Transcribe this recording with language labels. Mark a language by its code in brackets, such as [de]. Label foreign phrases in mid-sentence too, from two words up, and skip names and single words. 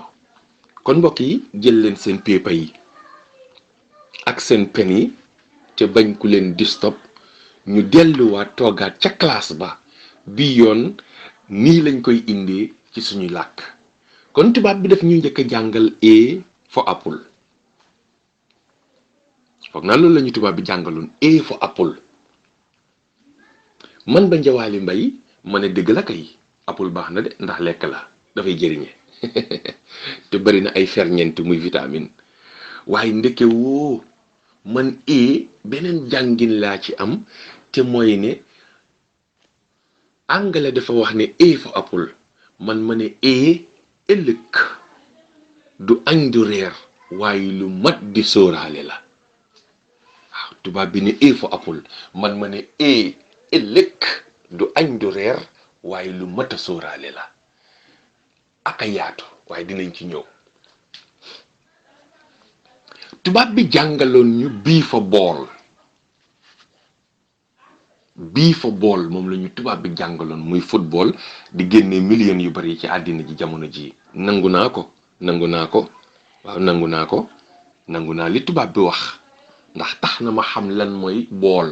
[wo] kon mbokk yi, jël leen seen paper yi ak seen pen yi, te bañ ku leen distop, ñu delluwaat toogaat ca classe ba. bi yoon nii lañ koy indee ci suñu làkk. kon tubaab bi daf ñu njëkk a jàngal [en] A for apple. [wo] foog naa loolu la ñu tubaab bi jàngaloon, [en] A for apple. [wo] man Banjawaali Mbay ma ne dëgg la kay, apple baax na de, ndax lekk la, dafay jëriñe te bari na ay ferñeent muy vitamine. waaye ndeke woo man beneen jàngin laa ci am, te mooy ne anglais dafa wax ne [en] A for apple, [wo] man ma ne ëllëg du añ du reer, waaye lu mat di sóoraale la. waaw tubaab bi ne [en] A for apple, [wo] man ma ne ëllëg du añ du reer, waaye lu mat a sóoraale la. ak a yaatu waaye dinañ ci ñëw. tubaab bi jàngaloon ñu bii fa bool moom la ñu tubaab bi jàngaloon muy football di génne millions yu bari ci àddina ji jamono ji nangu naa ko waaw nangu naa li tubaab bi wax ndax tax na ma xam lan mooy bool.